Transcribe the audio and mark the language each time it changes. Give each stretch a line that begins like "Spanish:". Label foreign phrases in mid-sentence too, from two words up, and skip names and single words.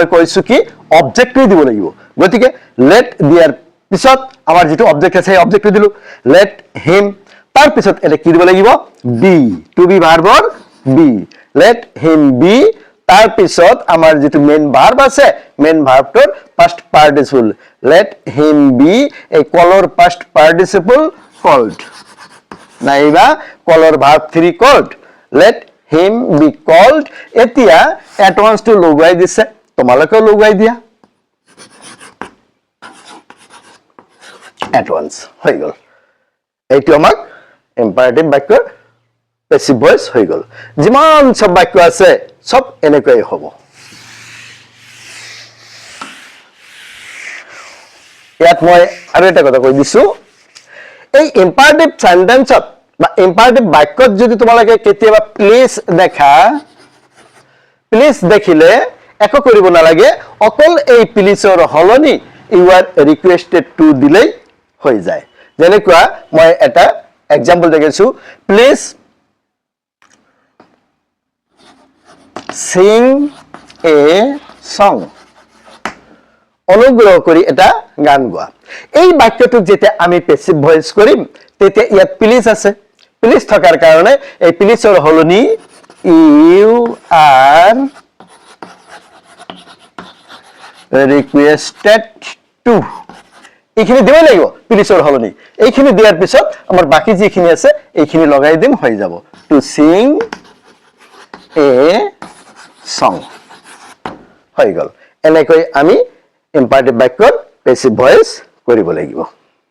Assamese: কৈছো কি অবজেক্টই দিব লাগিব গতিকে লেট দিয়াৰ পিছত আমাৰ যেটো অবজেক্ট আছে সেই অবজেক্টটো দিলু লেট
English: him
Assamese: তাৰ পিছত এটা কি দিব লাগিব
English: be to be verbৰ be let him be
Assamese: তাৰ পিছত আমাৰ যেটো
English: main verb আছে main verbটোৰ past participle let him be a color past participle called নাইবা color verb 3 called let him be called এতিয়া at once to
Assamese: লগাই দিছে তোমালোকে লগাই দিয়া
English: at once
Assamese: হৈ গল এইটো আমাক ইম্পাৰেটিভ বাক্যৰ
English: passive voice
Assamese: হৈ গল যিমান সব বাক্য আছে সব এনেকৈ হ'ব ইয়াত মই আৰু এটা কথা কৈ দিছো এই
English: imperative sentenceত
Assamese: বা ইম্পাৰেটিভ বাক্যত যদি তোমালোকে কেতিয়াবা প্লিজ দেখা প্লিজ দেখিলে একো কৰিব নালাগে অকল এই প্লিজৰ হলনি
English: you are requested to
Assamese: দিলে হৈ যায় যেনেকুৱা মই এটা এক্সাম্পল দেখিছো প্লিজ
English: sing a song
Assamese: অনুগ্ৰহ কৰি এটা গান গোৱা এই বাক্যটোক যেতিয়া আমি
English: passive voice
Assamese: কৰিম তেতিয়া ইয়াত প্লিজ আছে প্লিজ থকাৰ কাৰণে এই প্লিজৰ হলনি
English: you are requested to
Assamese: এইখিনি দিব লাগিব প্লিজৰ হলনি এইখিনি দিয়াৰ পিছত আমাৰ বাকি যিখিনি আছে এইখিনি লগাই দিম হৈ যাব
English: to sing a song
Assamese: হৈ গল এনেকৈ আমি ইম্পাৰেটিভ বাক্যৰ
English: passive voice
Assamese: কৰিব লাগিব